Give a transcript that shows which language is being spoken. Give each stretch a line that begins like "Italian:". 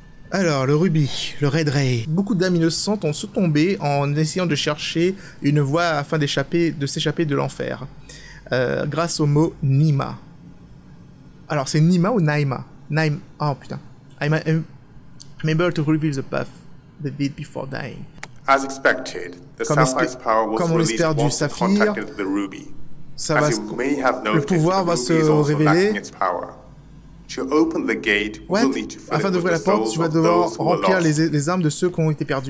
French: Alors, le rubis, le Red Ray. Beaucoup d'âmes innocentes ont tombé en essayant de chercher une voie afin de s'échapper de l'enfer. Grâce au mot Nima. Alors, c'est Nima ou Naima? Naima. Oh putain.
English: I'm able to reveal the path they did before dying. As expected, the Sapphire's power was released once it contacted the ruby. As you may have noticed, the ruby is also lacking its power. To open the gate, we'll need to fill
French: Afin d'ouvrir la porte, tu vas devoir remplir les armes de ceux qui ont été perdus.